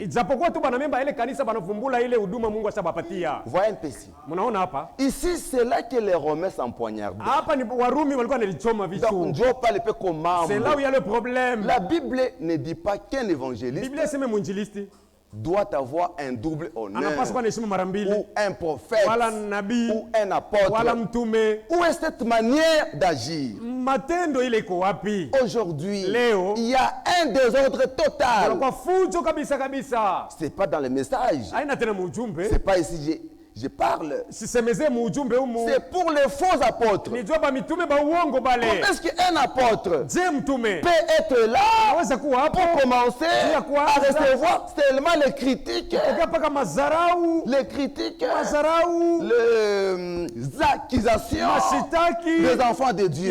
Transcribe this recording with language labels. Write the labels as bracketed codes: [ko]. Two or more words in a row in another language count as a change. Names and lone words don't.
[sw] ijapokuwa tu banamemba ile kanisa banavumbula ile huduma Mungu ashabapatia. [fr] Voyez un peu ici. [sw] Mnaona hapa [fr] Ici, c'est là que les Romains s'empoignardent. [sw] hapa ni Warumi walikuwa wanalichoma [fr] Donc, [sw] visu. [fr] Dieu parle peu comme C'est là où il y a le problème. La Bible ne dit pas qu'un évangéliste [sw] Biblia iseme mwinjilisti [fr] doit avoir un double honneur, [sw] anapaswa kuwa na heshima mara mbili, [fr] ou un prophète, [sw] wala nabii [fr] ou un apôtre. [sw] wala mtume. [fr] Où est cette manière d'agir? [sw] Matendo ile iko wapi? [fr] Aujourd'hui, [sw] Léo. [fr] il y a un désordre total. [sw] Kwa fujo kabisa kabisa, [fr] C'est pas dans le message. [sw] haina tena mujumbe. [fr] C'est pas ici. je parle. C'est pour les faux apôtres. Comment est-ce qu'un apôtre peut être là pour commencer à recevoir seulement les critiques, les accusations des enfants de Dieu?